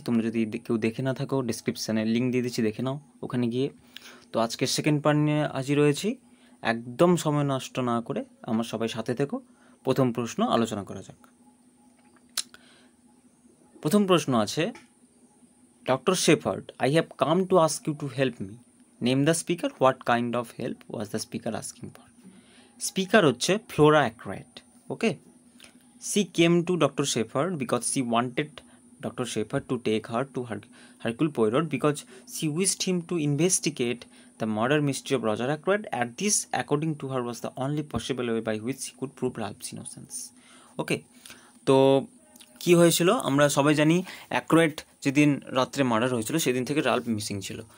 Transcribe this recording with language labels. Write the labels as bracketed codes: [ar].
[bn] তোমরা যদি কেউ দেখে না থাকো, ডিসক্রিপশানে লিঙ্ক দিয়ে দিচ্ছি, দেখে নাও ওখানে গিয়ে। তো আজকে সেকেন্ড পার্ট নিয়ে হাজির রয়েছি। একদম সময় নষ্ট না করে আমার সবাই সাথে থেকো। প্রথম প্রশ্ন আলোচনা করা যাক। প্রথম প্রশ্ন আছে, Dr. [en] Shepherd, I have come to ask you to help me. Name the speaker. What kind of help was the speaker asking for? Speaker [bn] হচ্ছে [en] Flora Ackroyd. Okay. She came to Dr. Shepherd because she wanted Dr. Shepherd to take her to Hercule Poirot because she wished him to investigate the murder mystery of Roger Ackroyd. And this, according to her, was the only possible way by which she could prove Ralph's innocence. Okay. [bn] তো কি হয়েছিল আমরা সবাই জানি, অ্যাক্রয়েড যেদিন রাত্রে murder হয়েছিল সেদিন থেকে রাল্ফ মিসিং ছিল।